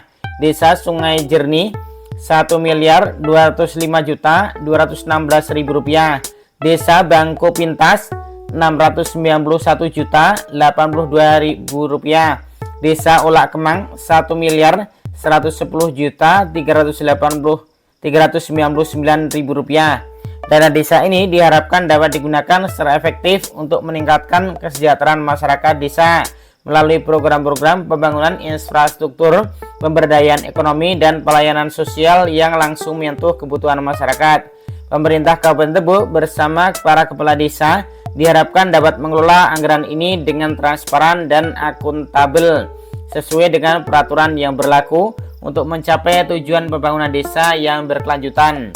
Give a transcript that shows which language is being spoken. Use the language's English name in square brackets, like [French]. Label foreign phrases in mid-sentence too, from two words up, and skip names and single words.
[Indonesian] Desa Sungai Jernih 1.205.216.000 rupiah. Desa Bangko Pintas 691.082.000 rupiah. Desa Ulak Kemang 1.110.399.000 rupiah. Dana desa ini diharapkan dapat digunakan secara efektif untuk meningkatkan kesejahteraan masyarakat desa melalui program-program pembangunan infrastruktur, pemberdayaan ekonomi, dan pelayanan sosial yang langsung menyentuh kebutuhan masyarakat. Pemerintah Kabupaten Tebo bersama para kepala desa diharapkan dapat mengelola anggaran ini dengan transparan dan akuntabel sesuai dengan peraturan yang berlaku untuk mencapai tujuan pembangunan desa yang berkelanjutan.